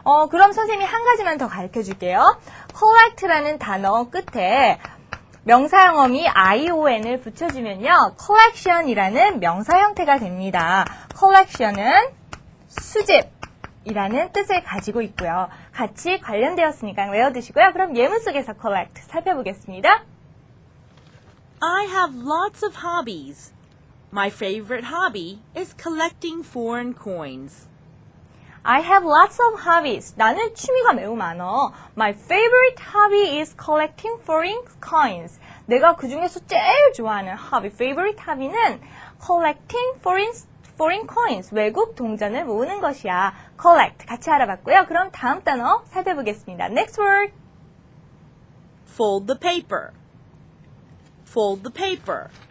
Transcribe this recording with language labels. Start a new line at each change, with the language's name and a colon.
Korean: 그럼 선생님이 한 가지만 더 가르쳐 줄게요. collect라는 단어 끝에 명사형어미 ION을 붙여주면요. collection이라는 명사 형태가 됩니다. collection은 수집이라는 뜻을 가지고 있고요. 같이 관련되었으니까 외워두시고요. 그럼 예문 속에서 collect 살펴보겠습니다.
English: I have lots of hobbies. My favorite hobby is collecting foreign coins. I have lots of hobbies.
Korean: 나는 취미가 매우 많아.
English: My favorite hobby is collecting foreign coins.
Korean: 내가 그 중에서 제일 좋아하는 favorite hobby는
English: collecting foreign coins.
Korean: 외국 동전을 모으는 것이야. collect. 같이 알아봤고요. 그럼 다음 단어 살펴보겠습니다.
English: Next word. Fold the paper. Fold the paper.